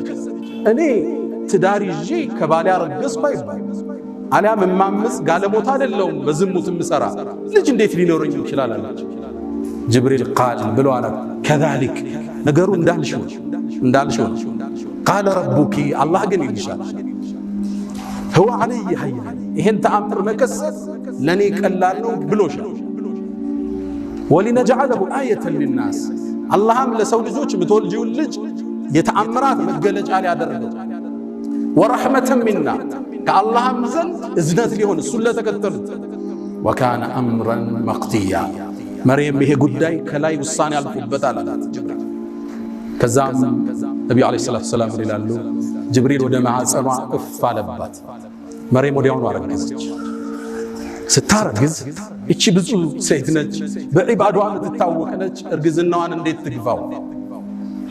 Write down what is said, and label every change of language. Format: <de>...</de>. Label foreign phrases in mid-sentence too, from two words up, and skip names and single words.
<am>እኔ ትዳር ይዤ ከባሌ አረገዝኩ አይባል አሊያም እማምስ ጋለሞታ አይደለሁም በዝሙት ምሰራ ልጅ እንዴት ሊኖረኝ ይችላል አለች። ጅብሪል ቃል ብሎ አለ ከዛሊክ ነገሩ እንዳልሽው</am> <ar>قال ربك</ar> <am>አላህ ግን ይልሻል</am> <ar>هو علي هين</ar> <am>ይሄን ተአምር መከሰት ለኔ ቀላል ነው ብሎሻል።</am> <ar>ولنجعله آية للناس</ar> <am>አላህም ለሰው ልጆች ምትወልጂውን ልጅ የተአምራት መገለጫ ሊያደርገው</am> <ar>ورحمة منا</ar> <am>ከአላህም ዘንድ እዝነት ሊሆን እሱን ለተከተሉት</am> <ar>وكان أمرا مقضيا</ar> <am>መርየም ይሄ ጉዳይ ከላይ ውሳኔ አልፎበታል አላት ጅብሪል። ከዛም ነብዩ</am> <ar>عليه الصلاة السلام</ar> <am>ይላሉ ጅብሪል ወደ ማህፀኗ እፍ አለባት። መርየም ወዲያውኑ አረገዘች። ስታረግዝ እቺ ብዙ ሴት ነች፣ በዒባዳዋ የምትታወቅ ነች። እርግዝናዋን እንዴት ትግፋው?</am>